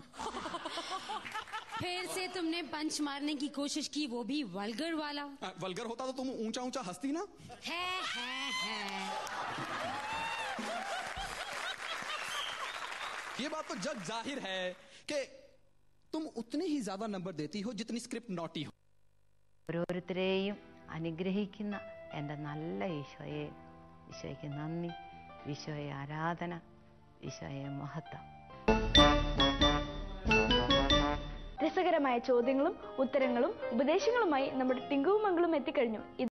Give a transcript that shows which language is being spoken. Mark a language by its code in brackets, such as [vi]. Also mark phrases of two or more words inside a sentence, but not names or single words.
[hi] फिर से तुमने पंच मारने की कोशिश की, वो भी वल्गर वाला। वल्गर होता तो तुम ऊंचा ऊंचा हंसती ना। है। ये बात तो जग जाहिर है कि तुम उतने ही ज्यादा नंबर देती हो जितनी [en] script naughty [hi] हो। [ml] ഓരോരുത്തരെയും അനുഗ്രഹിക്കുന്ന എൻ്റെ നല്ല ഈശോയെ, ഈശോയ്ക്ക് നന്ദി, ഈശോയെ ആരാധന, ഈശോയെ മഹത്വം. രസകരമായ ചോദ്യങ്ങളും ഉത്തരങ്ങളും ഉപദേശങ്ങളുമായി നമ്മുടെ ടിങ്കുവും മംഗളും എത്തിക്കഴിഞ്ഞു.